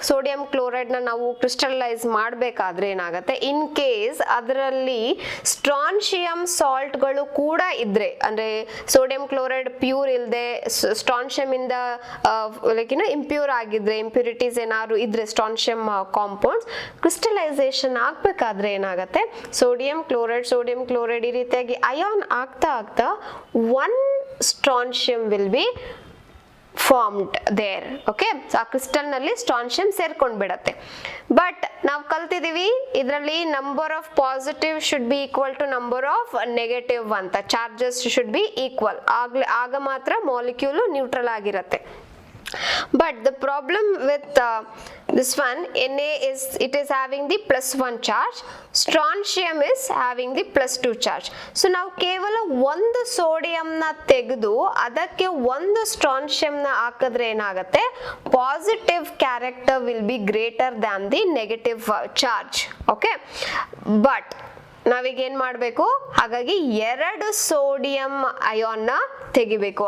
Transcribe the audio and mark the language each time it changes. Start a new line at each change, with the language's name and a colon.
Kannada: Sodium chloride ನ ನಾವು crystallise ಮಾಡಬೇಕಾದ್ರೆ ಏನಾಗುತ್ತೆ,
English: in case
Kannada: ಅದರಲ್ಲಿ ಸ್ಟ್ರಾನ್ಶಿಯಂ ಸಾಲ್ಟ್ಗಳು ಕೂಡ ಇದ್ರೆ, ಅಂದ್ರೆ ಸೋಡಿಯಂ ಕ್ಲೋರೈಡ್ ಪ್ಯೂರ್ ಇಲ್ಲದೆ ಸ್ಟ್ರಾನ್ಶಿಯಂ ಇಂದ ಲೈಕ್ ಇಂಪ್ಯೂರ್ ಆಗಿದ್ರೆ, ಇಂಪ್ಯೂರಿಟೀಸ್ ಏನಾದ್ರು ಇದ್ರೆ ಸ್ಟ್ರಾನ್ಶಿಯಂ ಕಾಂಪೌಂಡ್ಸ್ ಕ್ರಿಸ್ಟಲೈಸೇಷನ್ ಆಗ್ಬೇಕಾದ್ರೆ ಏನಾಗುತ್ತೆ, ಸೋಡಿಯಂ ಕ್ಲೋರೈಡ್ ಈ ರೀತಿಯಾಗಿ ಅಯಾನ್ ಆಗ್ತಾ
English: One strontium will be formed there.
Kannada: Okay, so ಆ ಕ್ರಿಸ್ಟಲ್ ನಲ್ಲಿ ಸ್ಟ್ರಾನ್ಶಿಯಂ ಸೇರ್ಕೊಂಡ್ ಬಿಡತ್ತೆ. ಬಟ್ ನಾವು ಕಲ್ತಿದೀವಿ ಇದರಲ್ಲಿ
English: number of positive should be equal to number of negative
Kannada: ಅಂತ,
English: charges should be equal,
Kannada: ಆಗ ಮಾತ್ರ ಮಾಲಿಕ್ಯೂಲ್ ನ್ಯೂಟ್ರಲ್ ಆಗಿರತ್ತೆ.
English: But the problem with this one, Na it is having the +1 charge, strontium is having the +2 charge.
Kannada: So ನಾವು ಕೇವಲ ಒಂದು sodium ನ ತೆಗೆದು ಅದಕ್ಕೆ ಒಂದು ಸ್ಟ್ರಾನ್ಶಿಯಂ ನ ಹಾಕಿದ್ರೆ ಏನಾಗುತ್ತೆ,
English: Positive character will be greater than the negative charge.
Kannada: Okay, but ನಾವೀಗ ಏನ್ ಮಾಡ್ಬೇಕು, ಹಾಗಾಗಿ ಎರಡು ಸೋಡಿಯಂ ಅಯಾನ್ ನ ತೆಗಿಬೇಕು.